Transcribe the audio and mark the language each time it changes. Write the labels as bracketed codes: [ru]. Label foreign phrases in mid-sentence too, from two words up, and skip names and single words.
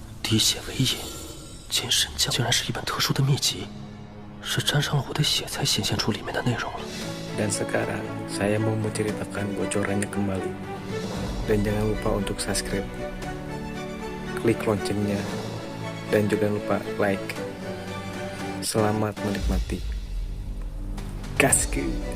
[zh] 滴血为引，金神将竟然是一本特殊的秘籍，是沾上了我的血才显现出里面的内容了。 [id] Dan sekarang saya mau menceritakan bocorannya kembali. Dan jangan lupa untuk subscribe, klik loncengnya, dan juga lupa like. Selamat menikmati. Gasku.